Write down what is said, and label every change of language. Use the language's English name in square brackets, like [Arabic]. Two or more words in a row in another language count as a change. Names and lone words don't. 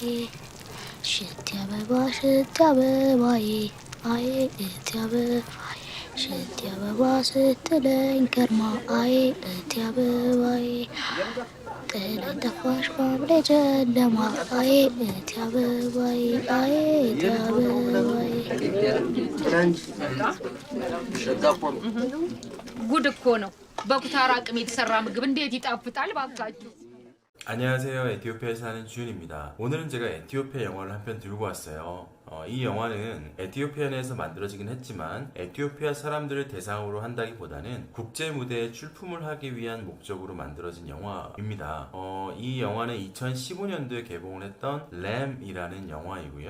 [Amharic] ሽቲ አበባ ሽቲ አበባዬ አዬ እቲ አበባዬ ሽቲ አበባ ስትለኝ ከርማ አዬ እቲ አበባዬ ጥላይ ጠፋሽ ባብሬ ጨለማ አዬ እቲ አበባዬ አዬ እቲ አበባዬ። ጉድ እኮ ነው። በኩታራ አቅም የተሰራ ምግብ እንዴት ይጣፍጣል ባካችሁ። [Korean] 안녕하세요. 에티오피아에 사는 주윤입니다. 오늘은 제가 에티오피아 영화를 한 편 들고 왔어요. 이 영화는 에티오피아 내에서 만들어지긴 했지만 에티오피아 사람들을 대상으로 한다기보다는 국제 무대에 출품을 하기 위한 목적으로 만들어진 영화입니다. 이 영화는 2015년도에 개봉을 했던 램이라는 영화이고요.